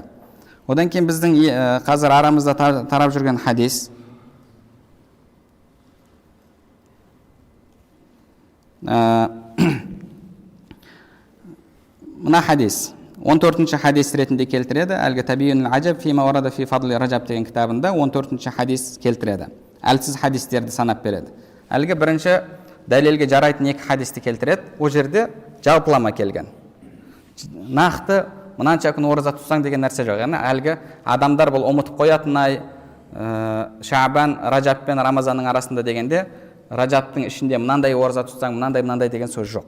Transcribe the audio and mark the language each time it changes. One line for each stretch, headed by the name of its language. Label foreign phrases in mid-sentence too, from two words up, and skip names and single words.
Kazakh: Одан кейін біздің қазір арамызда тарап жүрген хадис мына хадис 14-ші хадис ретінде келтіреді. Әлгі Табиюнул Ажаб фима варада фи фадли Ражаб деген кітабында 14-ші хадис келтіреді. Әлсіз хадистерді санап береді. Әлгі бірінші дәлелге жарайтын екі хадисті келтіреді. Ол жерде жалпылама келген. Нақты мынанша күн ораза тұтсаң деген нәрсе жоқ. Яғни әлгі адамдар бұл ұмытып қоятынай Шаабан, Ражаб пен Рамазанның арасында дегенде Ражабтың ішінде мынандай ораза тұтсаң, мынандай деген сөз жоқ.